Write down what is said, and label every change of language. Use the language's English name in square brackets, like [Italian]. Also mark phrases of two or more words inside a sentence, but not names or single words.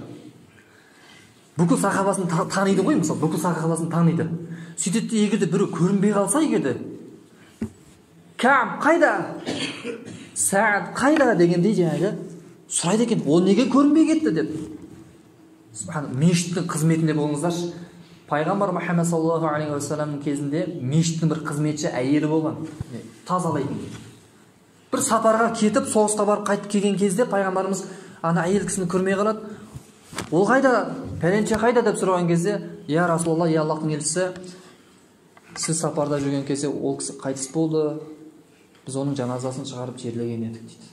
[Kazakh] Бүкіл сахабасын таниды ғой, мысалы, бүкіл сахабасын таниды. Сөйтеді, егерде біреу көрінбей қалса, егерде Кәм қайда? Сәд қайда дегендей жаңағы сұрайды екен, ол неге көрінбей кетті деп. Мешіттің қызметінде болыңыздаршы. Пайғамбар Мұхаммед [Arabic] صلى الله عليه وسلم [Kazakh] кезінде мешіттің бір қызметші әйелі болған, тазалайтын. Бір сапарға кетіп, соғысқа барып қайтып келген кезде пайғамбарымыз ана әйел кісіні көрмей қалады. Ол қайда? Пәленше қайда деп сұраған кезде, [Arabic] يا رسول الله, [Kazakh] я Аллахтың елшісі, сіз сапарда жүрген кезде ол кісі қайтыс болды, біз оның жаназасын шығарып жерлеген едік дейді.